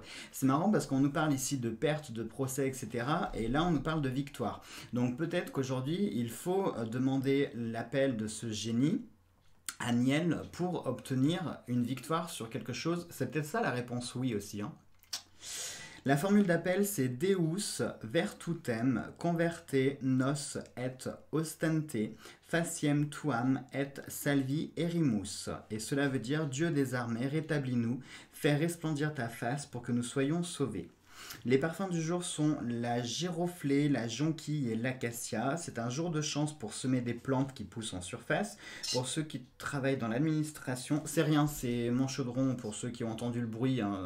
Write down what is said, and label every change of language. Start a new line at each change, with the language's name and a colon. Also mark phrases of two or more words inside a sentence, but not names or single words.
French: C'est marrant parce qu'on nous parle ici de perte, de procès, etc. Et là, on nous parle de victoire. Donc peut-être qu'aujourd'hui, il faut demander l'appel de ce génie, Aniel, pour obtenir une victoire sur quelque chose. C'est peut-être ça la réponse oui aussi, hein. La formule d'appel, c'est
Latin: Deus virtutem converte nos et ostente faciem tuam et salvi erimus.
French: Et cela veut dire Dieu des armées, rétablis-nous, fais resplendir ta face pour que nous soyons sauvés. Les parfums du jour sont la giroflée, la jonquille et l'acacia. C'est un jour de chance pour semer des plantes qui poussent en surface. Pour ceux qui travaillent dans l'administration, c'est rien, c'est mon chaudron pour ceux qui ont entendu le bruit, hein.